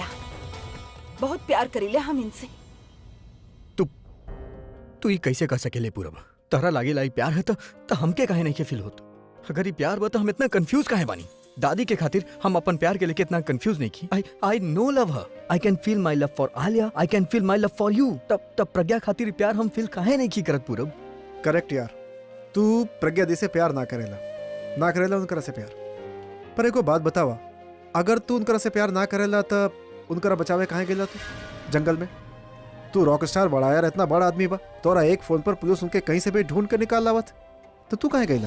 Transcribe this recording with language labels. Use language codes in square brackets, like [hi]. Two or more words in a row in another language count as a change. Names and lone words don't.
[bho] बहुत प्यार करेले हम इनसे। तू ये कैसे कर सकेले पूरब? तहरा लागे लाई प्यार है तो हमके काहे नहीं के फील होत? अगर ये प्यार बा तो हम इतना कंफ्यूज काहे बानी? दादी के खातिर हम अपन प्यार के लेके इतना कंफ्यूज नहीं की। [en] I know love her. I can feel my love for Aliya, I can feel my love for you. [bho] तब प्रज्ञा खातिर प्यार हम फील काहे नहीं की करत पूरब? करेक्ट यार, तू प्रज्ञा दी से प्यार ना करेला उनकरा से प्यार। पर एको बात बतावा, अगर तू उनकरा से प्यार ना करेला तो उनकरा बचावे कहाँ गेला तू जंगल में? तू [en] rock star [bho] बड़ा यार, इतना बड़ा आदमी बा, तोरा एक फोन पर पुलिस उनके कहीं से भी ढूंढ कर निकाल लावत, तो तू कहाँ गईला?